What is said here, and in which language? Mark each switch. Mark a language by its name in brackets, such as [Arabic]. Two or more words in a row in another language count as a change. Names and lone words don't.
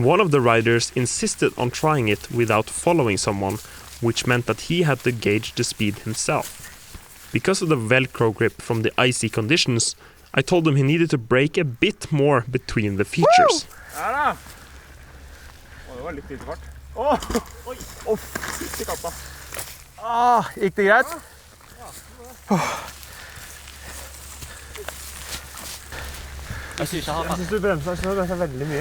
[English] One of the riders insisted on trying it without following someone, which meant that he had to gauge the speed himself. Because of the Velcro grip from the icy conditions, I told him he needed to brake a bit more between the features. [Norwegian] Her da! Det var litt lite fart. Oi! Fytti katta. Gikk det greit? Jeg synes ikke jeg har Jeg synes du bremser dette veldig mye.